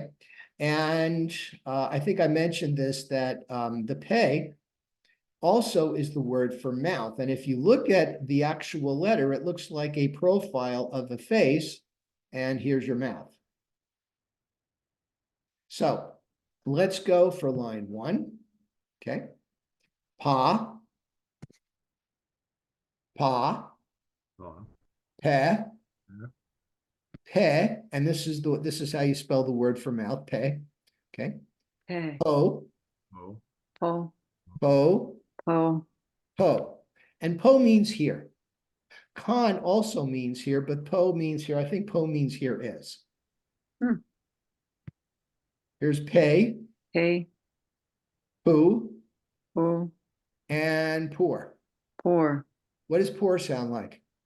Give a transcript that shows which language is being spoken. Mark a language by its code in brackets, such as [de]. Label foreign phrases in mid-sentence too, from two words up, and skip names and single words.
[en] And I think I mentioned this, that the pay also is the word for mouth. And if you look at the actual letter, it looks like a profile of a face. And here's your mouth. So let's go for line 1. Okay. Pa. Pa. Pe. Pe. And this is how you spell the word for mouth. Pe. Okay. Pe. Po. Po. Po. Po. Po. And po means here. Con also means here, but po means here. I think po means here is. Here's pay. Pay. Poo. Po. And poor. Poor. What does poor sound like?